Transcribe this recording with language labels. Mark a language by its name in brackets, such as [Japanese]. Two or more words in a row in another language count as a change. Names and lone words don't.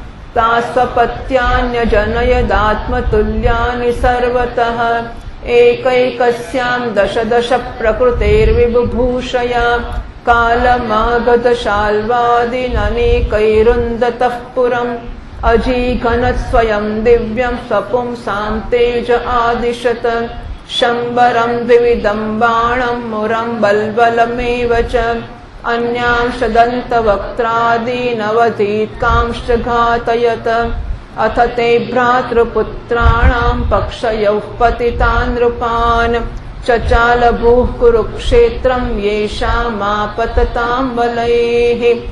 [Sanskrit] तास्वपत्यान्यजनयदात्मतुल्यानि सर्वतः एकैकस्याम दश प्रकृतेर्विबुभूषया कालमागतशाल्वादिननेकैरुन्दतः पुरम अजीघनत स्वयं दिव्यम स्वपुंसां तेज आदिशत शंबरम द्विविधम बाणम मुरम बल्बलमेव च अन्यांश दन्तवक्त्रादीनवधीत्कांश्च घातयत अथ ते भ्रातृपुत्राणां पक्षयोः पतितान् नृपान् चचाल भूः कुरुक्षेत्रं येषामापततां बलैः